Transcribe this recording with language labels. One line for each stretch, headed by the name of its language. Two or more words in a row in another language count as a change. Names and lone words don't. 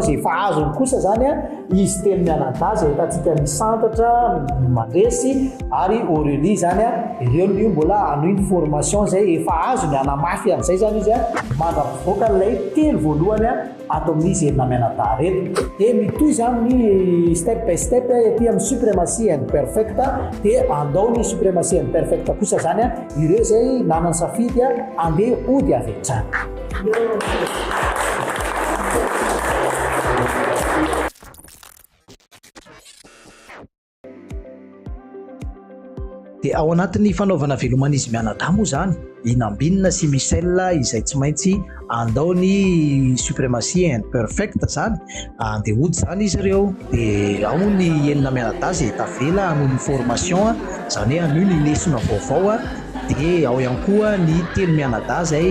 Malagasy: zay efa azony kosa zany a izy telo mianata zay hitantsika misantatra mandresy ary Aurélie zany a ireo ny mbola anohy ny formation zay efa azony anamafy an'izay zany izy a mandrapivoaka lay telo voalohany a atao amin'izy enina mianata reto dia mitoy zany ny step by step ety amin'ny suprématie and perfecta dia andao ny suprématie and perfecta kosa zany a ireo zay nanany safidy a andeha ody avetrany dia ao anatin'ny fanaovana veloman'izy mianadahy moa zany inambinina sy Michel izay tsy maintsy andao ny suprématie and perfecta zany andeha ody zany izy ireo dia ao ny enina mianadahy zay tavela anohy ny formation zany hoe anohy ny lesona vaovao dia ao ihany koa ny telo mianadahy zay